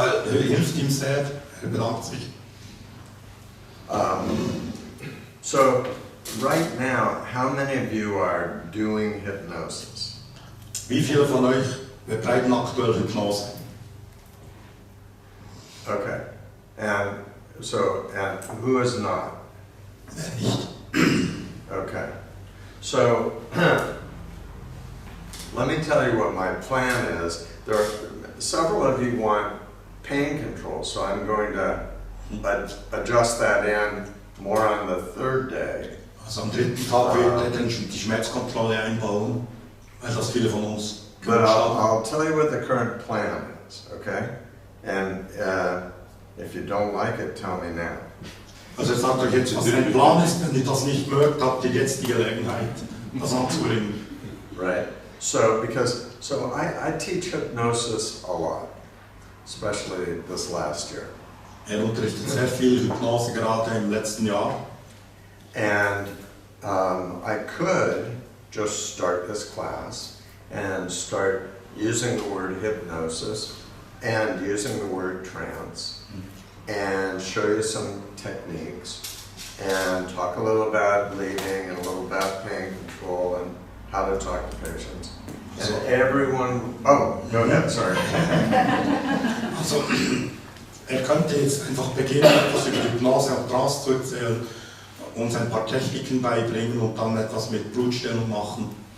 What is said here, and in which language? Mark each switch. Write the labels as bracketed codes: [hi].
[de] Hilft ihm sehr, bedankt sich. [en] So, right now, how many of you are doing hypnosis? [de] Wie viele von euch betreiben aktuell Hypnose? [en] Okay. And who is not? [de] Nicht. [en] Okay. So, let me tell you what my plan is. There are several of you want pain control, so I'm going to adjust that in more on the third day. [de] Also am dritten Tag wird er dann die Schmerzkontrolle einbauen, weil das viele von uns [en] But I'll tell you what the current plan is, okay? And if you don't like it, tell me now. [de] Also er sagt euch jetzt, was sein Plan ist. Wenn ihr das nicht mögt, habt ihr jetzt die Gelegenheit, das anzubringen. [en] Right. So I teach hypnosis a lot, especially this last year. [de] Unterrichtet sehr viel Hypnose gerade im letzten Jahr. [en] And I could just start this class and start using the word hypnosis and using the word trance and show you some techniques and talk a little about bleeding and a little about pain control and how to talk to patients. And everyone, oh, go ahead, sorry. [de] Also, könnte jetzt einfach beginnen, etwas über Hypnose und Trance zu erzählen, uns ein paar Techniken beibringen und dann etwas mit Blutstillung machen.